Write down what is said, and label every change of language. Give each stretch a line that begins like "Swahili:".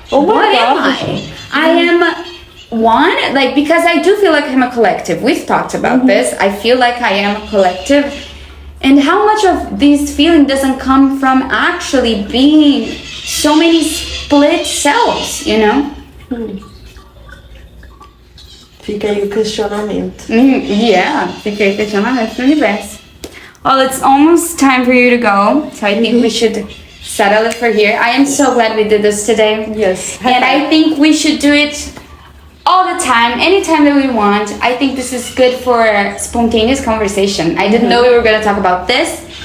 English: What am I? I am one, like, because I do feel like I'm a collective. We've talked about this. I feel like I am a collective. And how much of this feeling doesn't come from actually being so many split cells, you know?
Portuguese: Fica aí o questionamento. Yeah, fica aí o questionamento do universo.
English: Well, it's almost time for you to go, so I think we should settle it for here. I am so glad we did this today. Yes. And I think we should do it all the time, anytime that we want. I think this is good for spontaneous conversation. I didn't know we were going to talk about this.